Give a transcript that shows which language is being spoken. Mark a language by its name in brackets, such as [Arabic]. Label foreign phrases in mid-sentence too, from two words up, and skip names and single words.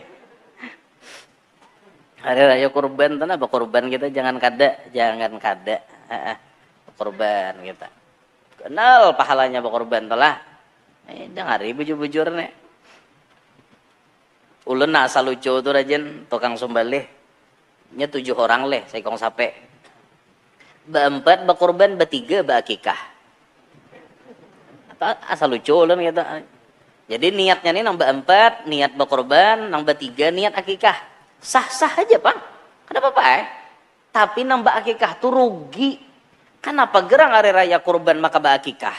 [Banjar] Hari raya kurban tanah apa kurban kita jangan kada. Kurban kita. Kenal pahalanya kurban telah. Dengari bujur-bujur nih. Ulun asal lucu tuh rajin tukang sembelih. Nya 7 orang leh, saya kong sape. Ba-4 bakurban, ba-3 ba-akikah. Asal lucu ulun gitu. Jadi niatnya nih nang ba-4 niat bakurban, nang ba-3 niat akikah. Sah-sah aja, Bang. Kenapa, Pak? Tapi nang ba-akikah tuh rugi. Kenapa gerang hari raya kurban maka ba-akikah?